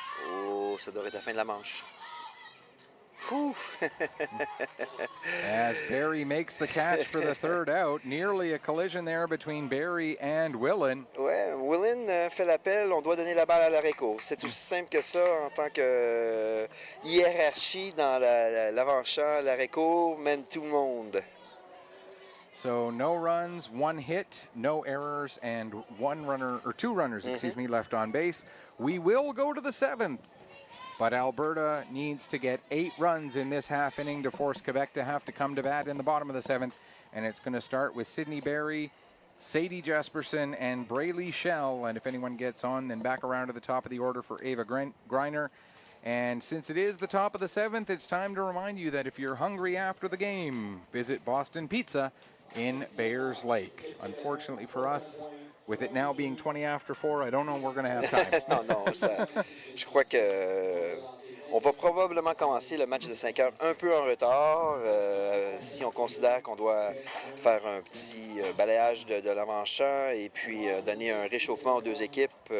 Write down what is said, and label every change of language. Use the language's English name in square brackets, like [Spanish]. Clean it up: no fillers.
[French] Oh, ça devrait être la fin de la manche. Fou! [English] As Barry makes the catch for the 3rd out, nearly a collision there between Barry and Willen. [French] Ouais, Willen fait l'appel, on doit donner la balle à l'arrêt-court. C'est aussi simple que ça en tant que hiérarchie dans l'avant-champ. L'arrêt-court mène tout le monde. [English] So no runs, 1 hit, no errors, and 1 runner, or 2 runners, excuse me, left on base. We will go to the 7th. But Alberta needs to get 8 runs in this half inning to force Quebec to have to come to bat in the bottom of the 7th. And it's going to start with Sydney Barry, Sadie Jesperson, and Braylee Shell. And if anyone gets on, then back around to the top of the order for Ava Greiner. And since it is the top of the 7th, it's time to remind you that if you're hungry after the game, visit Boston Pizza in Bayers Lake. Unfortunately for us, with it now being 20 after 4, I don't know we're going to have time. [French] Non, je crois que on va probablement commencer le match de 5 heures un peu en retard si on considère qu'on doit faire un petit balayage de l'avant-champ et puis donner un réchauffement aux 2 équipes.